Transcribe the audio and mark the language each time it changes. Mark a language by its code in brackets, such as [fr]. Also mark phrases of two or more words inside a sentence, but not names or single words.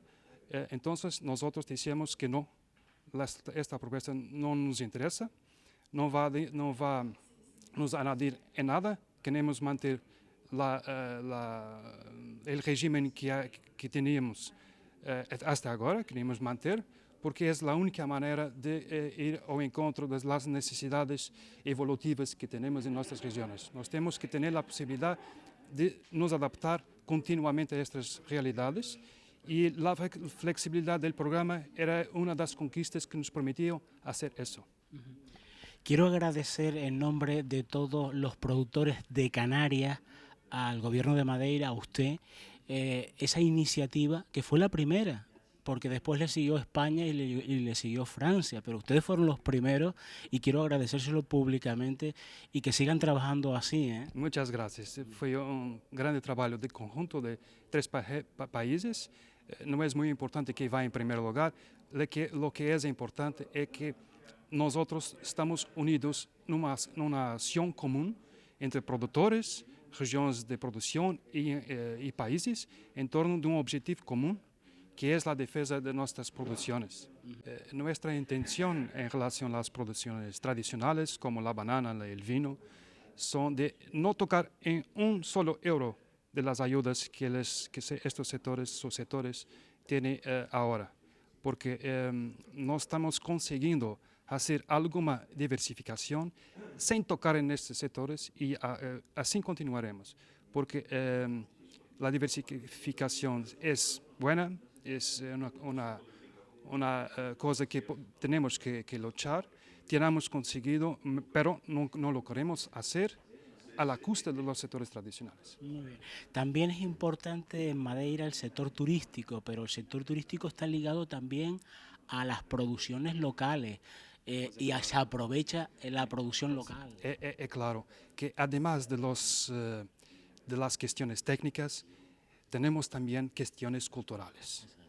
[es] Entonces nosotros decíamos que no, esta propuesta no nos interesa, no va nos añadir en nada, queremos mantener el régimen que teníamos hasta ahora, queremos mantener porque es la única manera de ir [pt] ao encontro das necesidades evolutivas que temos em nossas regiões. Nós temos que ter a possibilidade de nos adaptar continuamente a estas realidades e a flexibilidade do programa era uma das conquistas que nos permitiam fazer isso. [es] Quiero agradecer en nombre de todos los productores de Canarias al Gobierno de Madeira, a usted, esa iniciativa que fue la primera, porque después le siguió España y le siguió Francia, pero ustedes fueron los primeros y quiero agradecérselo públicamente y que sigan trabajando así. Muchas gracias. [pt] Foi grande trabalho de conjunto de 3 países. Não é muito importante quem vai em primeiro lugar, [es] lo que [pt] é importante é que nós estamos unidos numa ação comum entre produtores, regiões de produção e países em torno de objetivo comum, que é a defesa de nossas produções. Nossa intenção em relação às produções tradicionais, como a banana e o vinho, são de não tocar em solo euro [es] de las ayudas [pt] que estes setores têm agora, porque nós estamos conseguindo fazer alguma diversificação sem tocar nestes setores e assim continuaremos, porque a diversificação é boa, é uma coisa que temos que lutar, temos conseguido, pero não lo queremos fazer [es] a la costa de los sectores tradicionales. Muy bien. También es importante en Madeira el sector turístico, pero el sector turístico está ligado también a las producciones locales y se aprovecha la producción local. Claro que además de las cuestiones técnicas, tenemos también cuestiones culturales.